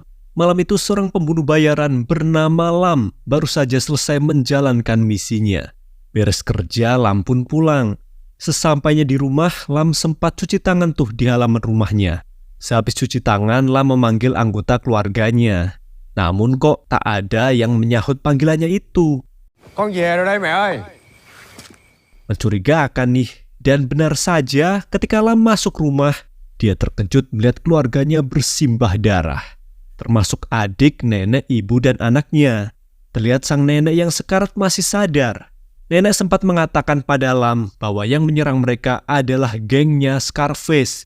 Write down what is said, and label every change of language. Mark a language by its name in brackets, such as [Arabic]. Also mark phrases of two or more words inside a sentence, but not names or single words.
[Indonesian] Malam itu seorang pembunuh bayaran bernama Lam baru saja selesai menjalankan misinya. Beres kerja, Lam pun pulang. Sesampainya di rumah, Lam sempat cuci tangan tuh di halaman rumahnya. Sehabis cuci tangan, Lam memanggil anggota keluarganya. Namun kok tak ada yang menyahut panggilannya itu. [Vietnamese] Con về rồi đây mẹ ơi. [Indonesian] Mencurigakan nih, dan benar saja ketika Lam masuk rumah, dia terkejut melihat keluarganya bersimbah darah. Termasuk adik, nenek, ibu, dan anaknya. Terlihat sang nenek yang sekarat masih sadar. Nenek sempat mengatakan pada Lam bahwa yang menyerang mereka adalah gengnya Scarface.